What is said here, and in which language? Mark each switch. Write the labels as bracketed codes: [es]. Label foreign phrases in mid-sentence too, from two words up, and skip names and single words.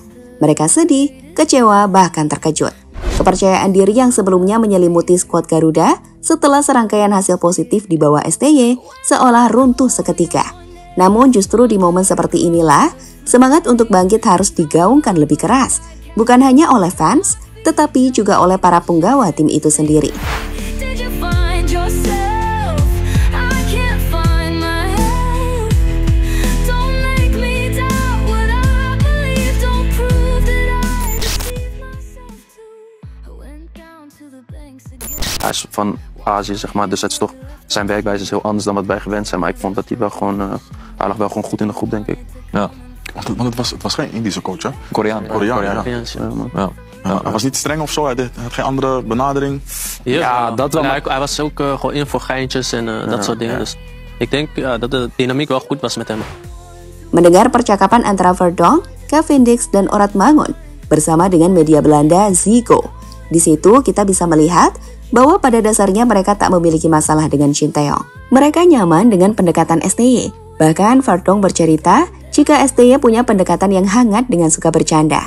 [id] Mereka sedih, kecewa, bahkan terkejut. Kepercayaan diri yang sebelumnya menyelimuti skuad Garuda setelah serangkaian hasil positif di bawah STY seolah runtuh seketika. Namun justru di momen seperti inilah, semangat untuk bangkit harus digaungkan lebih keras, bukan hanya oleh fans, tetapi juga oleh para penggawa tim itu sendiri. [nl] Hij is van Azië, zeg maar, dus het is toch, zijn werkwijze is heel anders dan wat wij gewend zijn. Maar ik vond dat hij wel gewoon, hij lag wel gewoon goed in de groep, denk ik. Ja, want het was geen Indische coach, hè? Koreaan. Ja. Hij was niet streng of zo, hij had geen andere benadering. Ja, dat wel. Maar hij was ook gewoon in voor geintjes en dat soort dingen. Dus ik denk dat de dynamiek wel goed was met hem. [id] Mendengar percakapan antara Verdong, Cavendish, dan Orat Mangun bersama dengan media Belanda Ziggo. Di situ kita bisa melihat bahwa pada dasarnya mereka tak memiliki masalah dengan Shin Tae-yong. Mereka nyaman dengan pendekatan STY. Bahkan Verdong bercerita jika STY punya pendekatan yang hangat dengan suka bercanda.